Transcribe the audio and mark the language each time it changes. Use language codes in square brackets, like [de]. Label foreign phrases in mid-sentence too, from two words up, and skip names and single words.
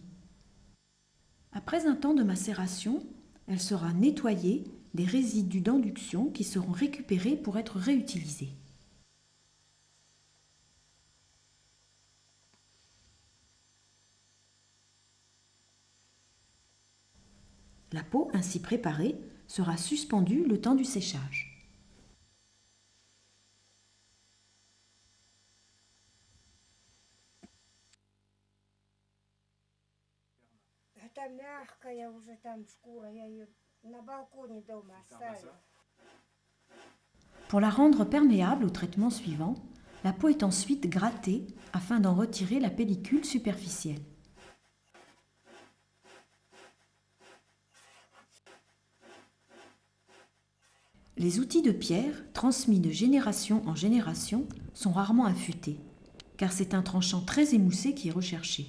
[fr] Après un temps de macération, elle sera nettoyée des résidus d'induction qui seront récupérés pour être réutilisés. La peau ainsi préparée sera suspendue le temps du séchage. [ru] Это мягкая уже там шкура, я ее на балконе дома оставила. [fr] Pour la rendre perméable au traitement suivant, la peau est ensuite grattée afin d'en retirer la pellicule superficielle. Les outils de pierre, transmis de génération en génération, sont rarement affûtés, car c'est un tranchant très émoussé qui est recherché.